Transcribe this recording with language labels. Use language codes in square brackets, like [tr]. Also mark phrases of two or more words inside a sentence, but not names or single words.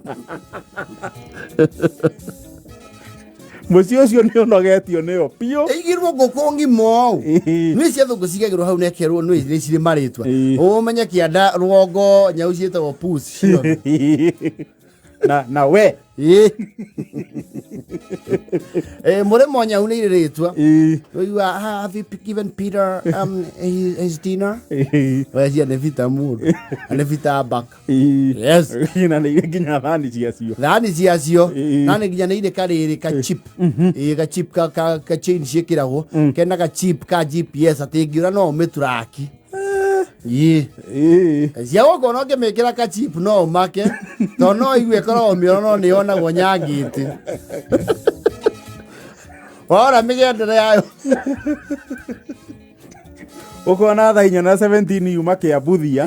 [ki] Mũciĩ ũcio nĩ ũnogetio nĩyo piũ. Ĩigĩrwo ngũkũ ng'ima ũũ. Nĩ cia thũngũ cigagĩrwo hau nekerwo nĩ cirĩ marĩtwa. Ũmenye kĩanda rũgongo Nyau ciĩtagwo puss. Na we. Mũrĩmo Nyau nĩ irĩ rĩtwa. [en] Have you given Peter his dinner? [ki] Cia nĩ bita mũndũ. Nĩ bita baka. Yes. Na nĩ irĩ nginya thani ciacio. Thani ciacio. Na nĩ nginya nĩ irĩ karĩrĩ ka chip. Ka chip ka chain ciĩkĩragwo. Kena ka chip ka GPS atĩ ngĩũra no ũmĩturaki. Cia gũkũ no ngĩmĩkĩra ka chip no ũmake. Tondũ no igue ĩkoragwo mĩoro no nĩ yonagwo nyangĩte. Wora mĩgendere yayo. Ũkona thaa 4 na 17 yuma kĩambuthia.